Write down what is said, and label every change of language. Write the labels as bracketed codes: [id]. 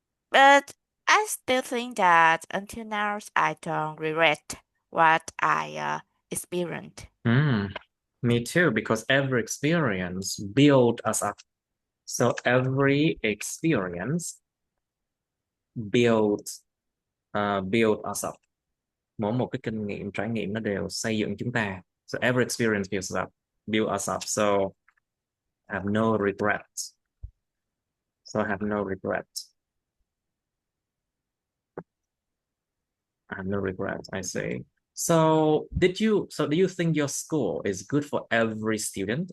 [en] But I still think that until now, I don't regret what I experienced. Mm, me too, because every experience build us up. So every experience build build us up. [vi] mỗi một cái kinh nghiệm trải nghiệm nó đều xây dựng chúng ta. [en] So every experience build us up. So I have no regrets. So I have no regrets. I have no regrets, I say. So do you think your school is good for every student?